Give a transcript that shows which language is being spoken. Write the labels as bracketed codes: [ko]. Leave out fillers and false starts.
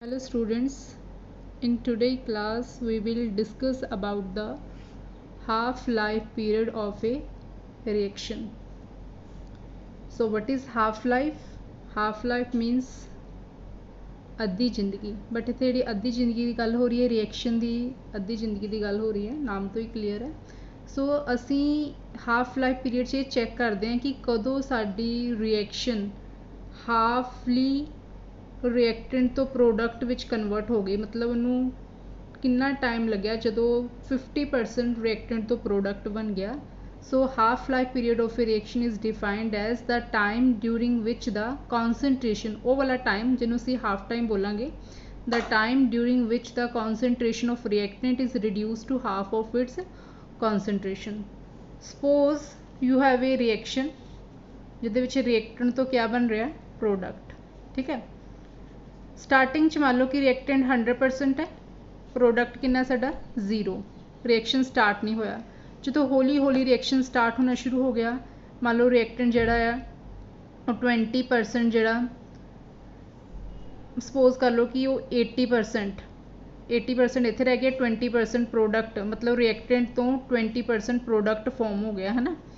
[en] Hello students, in today's class we will discuss about the half-life period of a reaction. So what is half-life? Half-life means [pa] ਅੱਧੀ ਜ਼ਿੰਦਗੀ, but ਇੱਥੇ ਜਿਹੜੀ ਅੱਧੀ ਜ਼ਿੰਦਗੀ ਦੀ ਗੱਲ ਹੋ ਰਹੀ ਹੈ ਰਿਐਕਸ਼ਨ ਦੀ ਅੱਧੀ ਜ਼ਿੰਦਗੀ ਦੀ ਗੱਲ ਹੋ ਰਹੀ ਹੈ, ਨਾਮ ਤੋਂ ਹੀ ਕਲੀਅਰ ਹੈ। ਸੋ ਅਸੀਂ ਹਾਫ ਲਾਈਫ ਪੀਰੀਅਡ 'ਚ ਇਹ ਚੈੱਕ ਕਰਦੇ ਹਾਂ ਕਿ ਕਦੋਂ ਸਾਡੀ ਰਿਐਕਸ਼ਨ ਹਾਫਲੀ ਰਿਐਕਟੈਂਟ ਤੋਂ ਪ੍ਰੋਡਕਟ ਵਿੱਚ ਕਨਵਰਟ ਹੋ ਗਈ, ਮਤਲਬ ਉਹਨੂੰ ਕਿੰਨਾ ਟਾਈਮ ਲੱਗਿਆ ਜਦੋਂ 50% ਰਿਐਕਟੈਂਟ ਤੋਂ ਪ੍ਰੋਡਕਟ ਬਣ ਗਿਆ। [en] So half life period of a reaction is defined as the time during which the concentration, [pa] ਉਹ ਵਾਲਾ time ਜਿਹਨੂੰ ਅਸੀਂ half time ਬੋਲਾਂਗੇ, [en] the time during which the concentration of reactant is reduced to half of its concentration. Suppose you have a reaction [pa] ਜਿਹਦੇ ਵਿੱਚ reactant ਤੋਂ ਕਿਆ ਬਣ ਰਿਹਾ product, ਠੀਕ ਹੈ। ਸਟਾਰਟਿੰਗ 'ਚ ਮੰਨ ਲਓ ਕਿ ਰਿਐਕਟੈਂਟ 100% ਹੈ, ਪ੍ਰੋਡਕਟ ਕਿੰਨਾ ਸਾਡਾ 0, ਰਿਐਕਸ਼ਨ ਸਟਾਰਟ ਨਹੀਂ ਹੋਇਆ। ਜਦੋਂ ਹੌਲੀ ਹੌਲੀ ਰਿਐਕਸ਼ਨ ਸਟਾਰਟ ਹੋਣਾ ਸ਼ੁਰੂ ਹੋ ਗਿਆ, ਮੰਨ ਲਓ ਰਿਐਕਟੈਂਟ ਜਿਹੜਾ ਆ ਉਹ 20% ਜਿਹੜਾ ਸਪੋਜ਼ ਕਰ ਲਓ ਕਿ ਉਹ 80% ਇੱਥੇ ਰਹਿ ਗਿਆ, 20% ਪ੍ਰੋਡਕਟ, ਮਤਲਬ ਰਿਐਕਟੈਂਟ ਤੋਂ 20% ਪ੍ਰੋਡਕਟ ਫੋਰਮ ਹੋ ਗਿਆ ਹੈ ਨਾ।